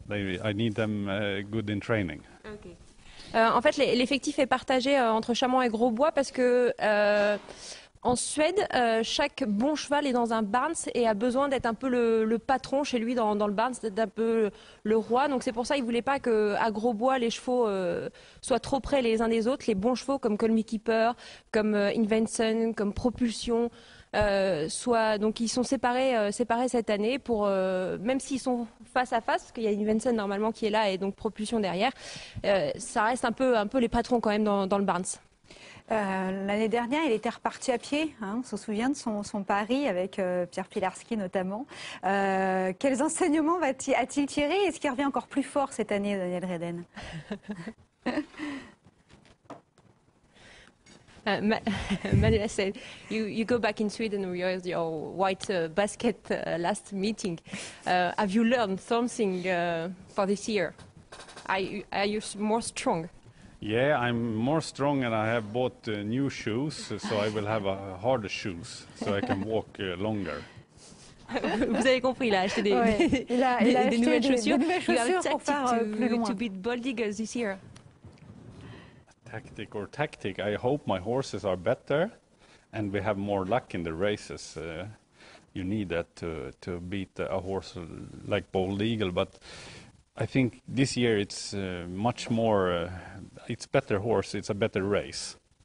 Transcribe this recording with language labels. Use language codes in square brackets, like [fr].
[en] I need them good in training. Okay. [fr] En fait, l'effectif est partagé entre Chamant et Grosbois parce que en Suède, chaque bon cheval est dans un barns et a besoin d'être un peu le patron chez lui dans le barns, d'être un peu le roi. Donc c'est pour ça qu'il ne voulait pas qu'à Grosbois, les chevaux soient trop près les uns des autres. Les bons chevaux comme Call Me Keeper, comme Invention, comme Propulsion, donc ils sont séparés cette année pour même s'ils sont face à face, parce qu'il y a Invention normalement qui est là et donc Propulsion derrière, ça reste un peu les patrons quand même dans le barns. L'année dernière, il était reparti à pied. Hein, on se souvient de son pari avec Pierre Pilarski notamment. Quels enseignements a-t-il tiré? Est-ce qu'il revient encore plus fort cette année, Daniel Redden? [en] Manuela said, you go back in Sweden with your white basket last meeting. Have you learned something for this year? Are you more strong? Yeah, I'm more strong and I have bought new shoes, so I will have harder shoes, so I can walk longer. [fr] Vous avez compris, il a acheté des nouvelles chaussures. [en] You have a tactic to beat Bold Eagles this year. Tactic. I hope my horses are better and we have more luck in the races. You need that to beat a horse like Bold Eagle, but I think this year it's much more, it's better horse, it's a better race.